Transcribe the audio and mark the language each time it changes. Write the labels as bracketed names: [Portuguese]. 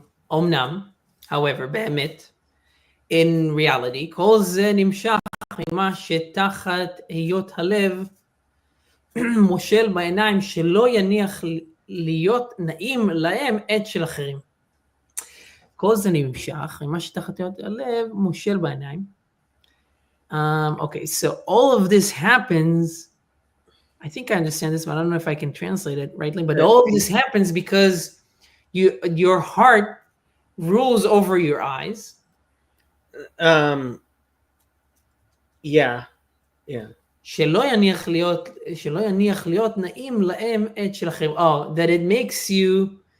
[Hebrew] Omnam, [English] however, [Hebrew] באמת, [English] in reality, [Hebrew] כל זה נמשך ממה שתחת היות הלב מושל בעיניים שלא יניח להיות נעים להם עת של אחרים. כל זה נמשך ממה שתחת היות הלב מושל בעיניים. [English] Okay, so all of this happens, I think I understand this, but I don't know if I can translate it rightly, but all of this happens because your heart rules over your eyes. Yeah. [Hebrew] שלא יניח להיות נעים להם עת של אחרים. [English] Oh, that it makes you